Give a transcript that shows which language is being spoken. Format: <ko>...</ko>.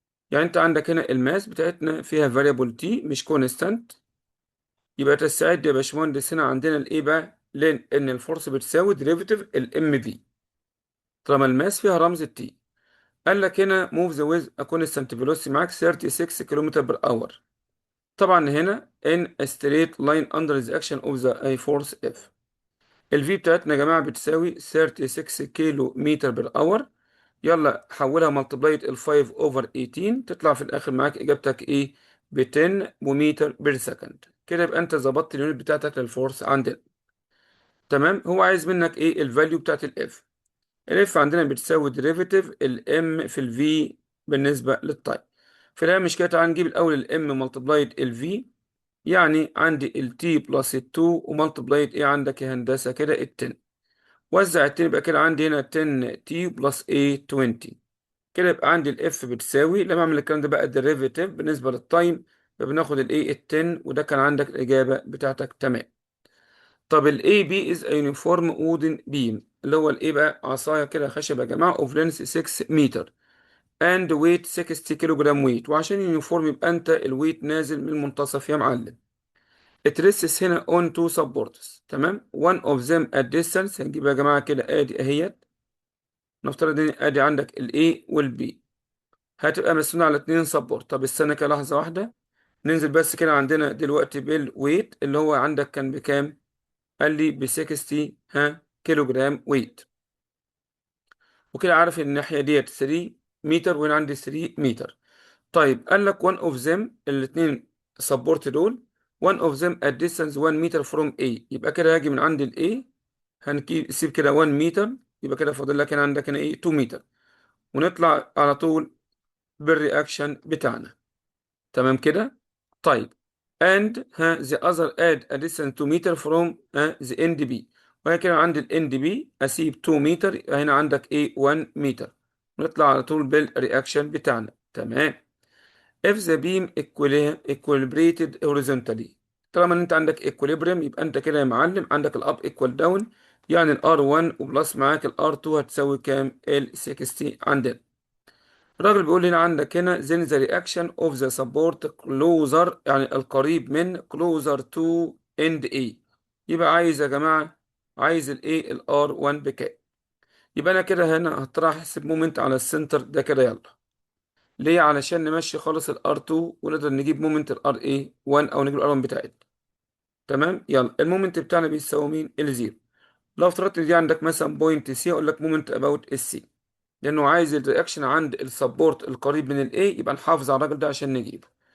<ar>يعني انت عندك هنا الماس بتاعتنا فيها variable t مش constant، يبقى تستعد يا باشمهندس هنا عندنا الايه بقى؟ لان الفورس بتساوي derivative الام في طالما الماس فيها رمز التي. قال لك هنا</ar> <en>move the with a constant velocity معاك 36 kilometre per hour.</en> <ar>طبعا هنا</ar> <en>in a straight line under the action of the a force F.</en> <ar>ال V بتاعتنا يا جماعة بتساوي 36 كيلو متر بر اور. يلا حولها ملتبلايت ال 5 over 18 تطلع في الآخر معاك إجابتك إيه؟ ب 10 متر بير سكند. كده يبقى أنت ظبطت اليونت بتاعتك للفورس عندنا. تمام، هو عايز منك إيه؟ الفاليو بتاعت ال F. الاف عندنا بتساوي ديريفيتيف الام في الفي بالنسبة للتايم. فده مش كده، تعال نجيب الأول الام ملتبلايد الفي، يعني عندي التي بلس التو وملتبلايد ايه عندك يا هندسة كده التن. وزع التن يبقى كده عندي هنا 10 تي بلس ايه 20. كده يبقى عندي الاف بتساوي، لما اعمل الكلام ده بقى ديريفيتيف بالنسبة للتايم فبناخد الايه التن، وده كان عندك الإجابة بتاعتك تمام. طب ال AB</ar> <en>is a uniform wooden beam</en> <ar>اللي هو الايه بقى؟ عصاية كده خشب يا جماعة of length 6 متر and weight 60 كيلو جرام ويت. وعشان يونيفورم يبقى انت الويت نازل من المنتصف يا معلم.</ar> <en>it rests هنا on two supports، تمام، one of them at distance.</en> <ar>هنجيب يا جماعة كده ادي اهيت، نفترض ان ادي عندك ال A وال B هتبقى مسنونة على اتنين سبورت. طب استنى كده لحظة واحدة، ننزل بس كده عندنا دلوقتي بالويت اللي هو عندك كان بكام؟ قال لي ب 60 كيلو جرام ويت. وكده عارف ان الناحية ديت 3 متر وهنا عندي 3 متر. طيب قال لك</ar> <en>one of them</en> <ar>الاتنين سبورت دول</ar> <en>one of them at distance 1 meter from A.</en> <ar>يبقى كده هاجي من عند ال A هنسيب كده 1 متر، يبقى كده فاضل لك هنا عندك هنا ايه 2 متر، ونطلع على طول بالرياكشن بتاعنا. تمام كده.</ar> <en>طيب and the other add a distance 2 meter from the end B.</en> <ar>وهي كده عند ال end B اسيب 2 متر، يبقى هنا عندك ايه 1 متر، ونطلع على طول بالرياكشن بتاعنا. تمام.</ar> <en>if the beam equilibrated horizontally.</en> <ar>طالما ان انت عندك equilibrium يبقى انت كده يا معلم عندك الاب equal down، يعني ال R1 وبلس معاك ال R2 هتساوي كام؟ ال 60 عندنا. الراجل بيقول هنا عندك هنا</ar> <en>then the reaction of the support closer،</en> <ar>يعني القريب من closer to end A. يبقى عايز يا جماعة، عايز ال A ال R1 بكام؟ يبقى انا كده هنا هطرح احسب مومنت على السنتر ده كده. يلا ليه؟ علشان نمشي خالص ال R2 ونقدر نجيب مومنت ال RA1 او نجيب ال R1 بتاعتنا. تمام. يلا المومنت بتاعنا بيساوي مين؟ الزيرو. لو افترضت دي عندك مثلا بوينت سي اقول لك مومنت اباوت السي، لانه عايز الرياكشن عند السبورت القريب من الاي، يبقى نحافظ على الراجل ده عشان نجيبه.</ar>